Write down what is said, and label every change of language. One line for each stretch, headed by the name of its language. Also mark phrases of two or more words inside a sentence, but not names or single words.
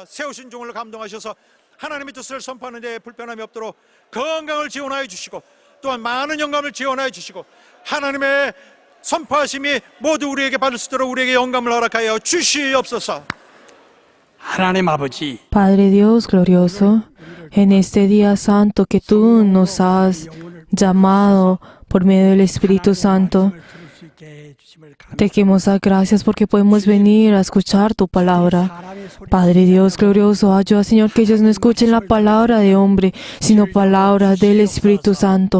Korean: 세우신 종을 감동하셔서 하나님의 뜻을 선포하는 데 불편함이 없도록 건강을 지원하여 주시고 또한 많은 영감을 지원하여 주시고 하나님의 선포하심이 모두 우리에게 받을 수 있도록 우리에게 영감을 허락하여 주시옵소서. 하나님 아버지,
Spanish: Padre Dios glorioso, en este día santo que tú nos has llamado por medio del Espíritu Santo, te queremos dar gracias porque podemos venir a escuchar tu palabra. Padre Dios glorioso, ayuda, Señor, que ellos no escuchen la palabra de hombre, sino palabra del Espíritu Santo.